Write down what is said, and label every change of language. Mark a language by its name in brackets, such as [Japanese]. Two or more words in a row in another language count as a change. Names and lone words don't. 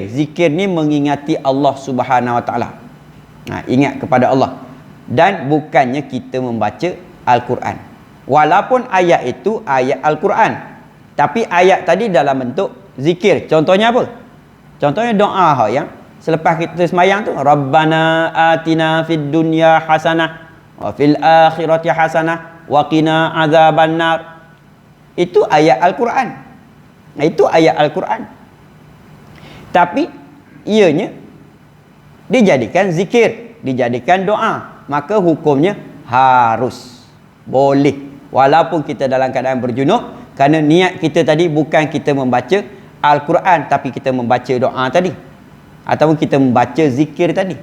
[Malay] Zikir ni mengingati Allah [Arabic] سبحانه وتعالى. [Malay] Ingat kepada Allah. Dan bukannya kita membaca Al-Quran. Walaupun ayat itu ayat Al-Quran, tapi ayat tadi dalam bentuk zikir. Contohnya apa? Contohnya doa yang selepas kita semayang tu, [Arabic] ربنا آتنا في الدنيا حسنة وفي الآخرة حسنة وقنا عذاب النار. [Malay] Itu ayat Al-Quran. Itu ayat Al-Quran. Tapi ianya dijadikan zikir, dijadikan doa, maka hukumnya harus boleh walaupun kita dalam keadaan berjunub, kerana niat kita tadi bukan kita membaca Al-Quran tapi kita membaca doa tadi ataupun kita membaca zikir tadi.